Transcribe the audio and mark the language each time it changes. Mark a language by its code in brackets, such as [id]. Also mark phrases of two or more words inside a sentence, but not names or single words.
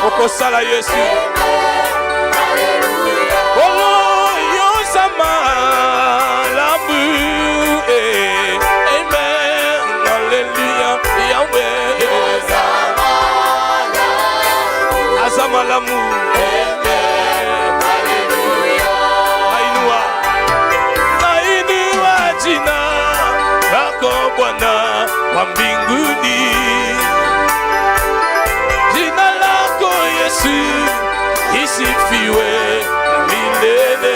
[ln] Okosala Yesu. Amen, hallelujah. Oh, Yosama, Lambu, amen, hallelujah, Yahweh. Yosama, Lambu. Azama Lamu, amen, Hallelujah. [sw] Nainua, nainua jina lako Bwana wa mbinguni. Jina lako Yesu isifiwe milele.